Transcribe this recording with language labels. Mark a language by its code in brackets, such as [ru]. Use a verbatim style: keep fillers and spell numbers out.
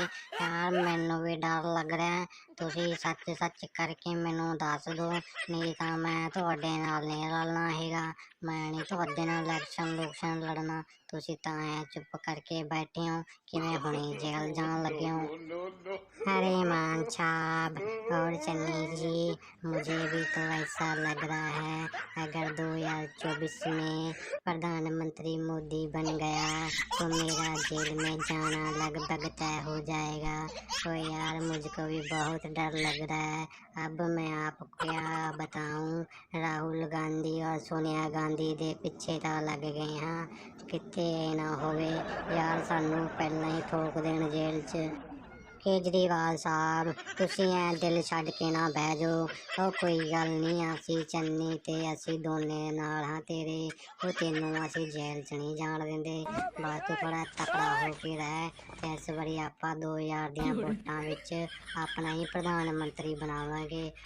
[pa] ਯਾਰ ਮੈਨੂੰ ਵੀ ਡਰ ਲੱਗ ਰਿਹਾ ਹੈ। ਤੁਸੀਂ ਸੱਚ ਸੱਚ ਕਰਕੇ ਮੈਨੂੰ ਦੱਸ ਦਿਓ, ਨਹੀਂ ਤਾਂ ਮੈਂ ਤੁਹਾਡੇ ਨਾਲ ਨਹੀਂ ਰਲਣਾ ਹੈਗਾ, ਮੈਂ ਨਹੀਂ ਤੁਹਾਡੇ ਨਾਲ ਇਲੈਕਸ਼ਨ ਲੁਕਸ਼ਨ ਲੜਨਾ। ਤੁਸੀਂ ਤਾਂ ਐਂ ਚੁੱਪ ਕਰਕੇ ਬੈਠੇ ਹੋ ਕਿਵੇਂ ਹੁਣੇ ਜੇਲ੍ਹ ਜਾਣ ਲੱਗੇ ਹੋ। [hi] अरे मान साहब और चन्नी जी, मुझे भी तो ऐसा लग रहा है, अगर दो हजार चौबीस में प्रधानमंत्री मोदी बन गया तो मेरा जेल में जाना लगभग तय हो जाएगा। तो यार मुझको भी बहुत डर लग रहा है। अब मैं आपको क्या बताऊं, राहुल गांधी और सोनिया गांधी दे पिछे तो लग गए हाँ, [pa] कितने ना होवे यार, सानू पहले ही ठोक देन जेल 'च। ਕੇਜਰੀਵਾਲ ਸਾਹਿਬ, ਤੁਸੀਂ ਐਂ ਦਿਲ ਛੱਡ ਕੇ ਨਾ ਬਹਿ ਜਾਓ, ਉਹ ਕੋਈ ਗੱਲ ਨਹੀਂ, ਅਸੀਂ ਚੰਨੀ ਅਤੇ ਅਸੀਂ ਦੋਨੇ ਨਾਲ ਹਾਂ ਤੇਰੇ, ਉਹ ਤੈਨੂੰ ਅਸੀਂ ਜੇਲ੍ਹ 'ਚ ਨਹੀਂ ਜਾਣ ਦਿੰਦੇ। ਬਸ ਤੂੰ ਥੋੜ੍ਹਾ ਤਕੜਾ ਹੋ ਕੇ ਰਹਿ, ਅਤੇ ਇਸ ਵਾਰੀ ਆਪਾਂ ਦੋ ਹਜ਼ਾਰ ਦੀਆਂ ਵੋਟਾਂ ਵਿੱਚ ਆਪਣਾ ਹੀ ਪ੍ਰਧਾਨ ਮੰਤਰੀ ਬਣਾਵਾਂਗੇ।